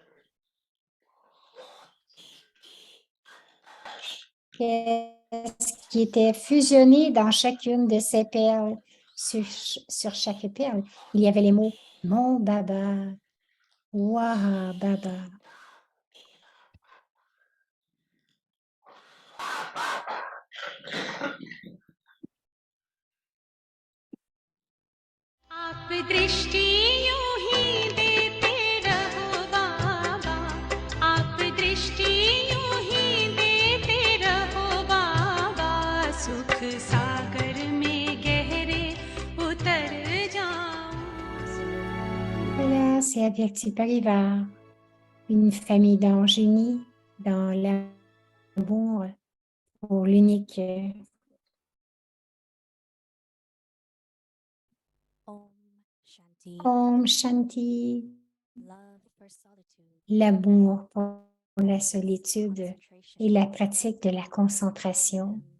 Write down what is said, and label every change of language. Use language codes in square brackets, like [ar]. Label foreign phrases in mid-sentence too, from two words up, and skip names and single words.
[fr] Qu'est-ce qui était fusionné dans chacune de ces perles? Sur chaque perle, il y avait les mots « Mon Baba »,« Waha Baba ». [hi] आप दृष्टि यूं ही देते रहो बाबा, आप दृष्टि यूं ही देते रहो बाबा, सुख सागर में गहरे उतर जाऊं. [fr] Voilà, c'est avec Tipariva, une famille d'anges unis dans l'amour pour l'unique [hi] ओम शान्ति, [fr] l'amour pour la solitude et la pratique de la concentration.